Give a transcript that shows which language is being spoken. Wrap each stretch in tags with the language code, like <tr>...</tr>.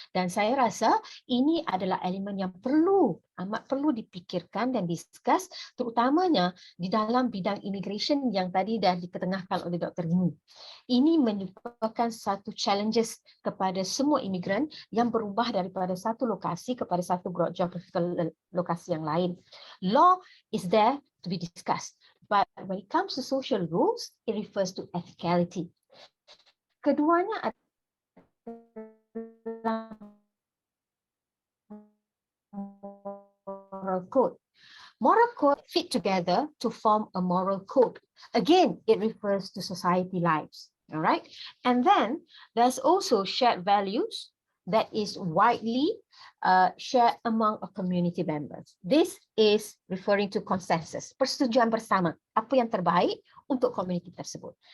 <ms>Dan saya rasa ini adalah elemen yang amat perlu dipikirkan dan discuss, terutamanya di dalam bidang immigration yang tadi dah diketengahkan oleh Dr. Dini. Ini menyebabkan satu challenges kepada semua imigran yang berubah daripada satu lokasi kepada satu geographical lokasi yang lain.</ms> <en>Law is there to be discussed, but when it comes to social rules, it refers to ethicality.</en> <ms>Keduanya adalah moral code.</ms> <en>Moral code fit together to form a moral code. Again, it refers to society lives. All right. And then there's also shared values that is widely shared among a community members. This is referring to consensus,</en> <ms>persetujuan bersama, apa yang terbaik untuk komuniti tersebut.</ms>